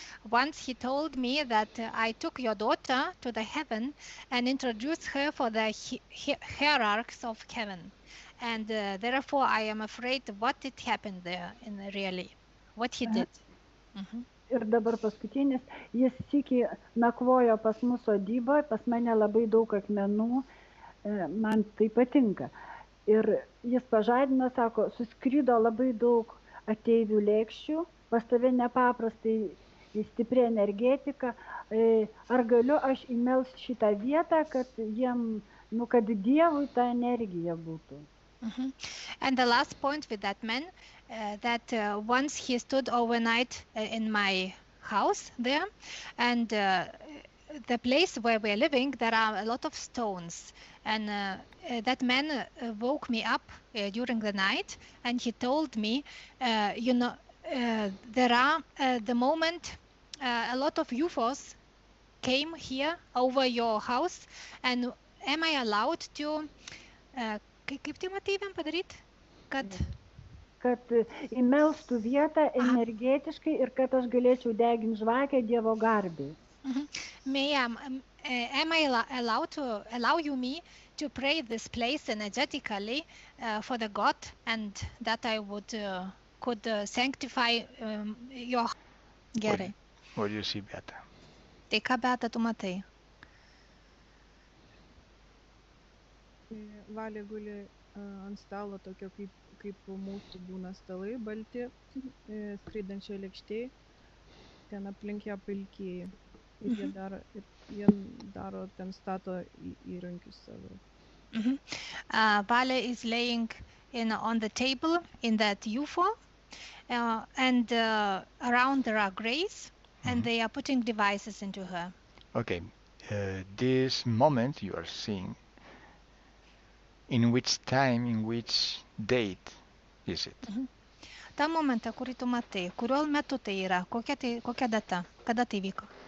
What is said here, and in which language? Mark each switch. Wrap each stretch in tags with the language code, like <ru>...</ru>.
<en>Once he told me that I took your daughter to the heaven and introduced her for the hierarchs of heaven. And therefore I am afraid what did happen there in really, what he did.</en> <lt>Ir dabar paskutinis, jis sykį nakvojo pas mus sodyboje, pas mane labai daug akmenų, man tai patinka. Ir jis pažadino, sako, suskrido labai daug ateivių lėkščių, pas tave nepaprastai stipri energetika, ar galiu aš įmelst šitą vietą, kad jiem, kad Dievui ta energija būtų.</lt> <en>And the last point with that man, that once he stood overnight in my house there, and the place where we're living, there are a lot of stones. And that man woke me up during the night, and he told me, there are the moment a lot of UFOs came here over your house, and am I allowed to</en> <lt>kaip tai matėjom padaryti, kad įmelstų vietą energetiškai ir kad aš galėčiau deginti žvakę Dievo garbei.</lt> <en>Am I allow you me to pray this place energetically for the God, and that I could sanctify your...</en> <lt>Gerai.</lt> <en>What do you see, Beata?</en> <lt>Tai ką, Beata, tu matai? Valė guli ant stalo tokio, kaip mūsų būna stalai, balti, skraidančio lėkštėj, ten aplink ją pilkieji. Ir jie daro, ten stato įrankius savo.</lt> <en>Valė is laying on the table in that UFO, and around there are grays, and they are putting devices into her. Okay, this moment you are seeing, in which time, in which date is it?</en> <lt>Ta momentą, kurį tu matai, kuriuo metu tai yra, kokia data, kada tai vyko?</lt>